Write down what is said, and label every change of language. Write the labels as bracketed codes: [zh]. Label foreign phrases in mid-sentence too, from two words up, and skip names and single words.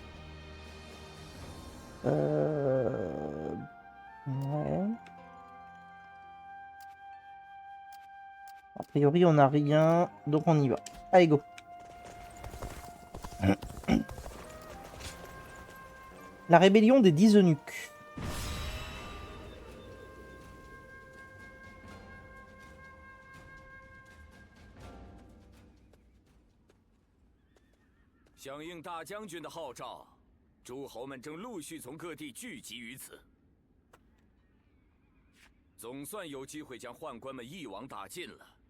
[fr] Ouais. A priori, on n'a rien, donc on y va. Allez, go. La rébellion des 10 eunuques. [zh] 响应大将军的号召，诸侯们正陆续从各地聚集于此，总算有机会将宦官们一网打尽了。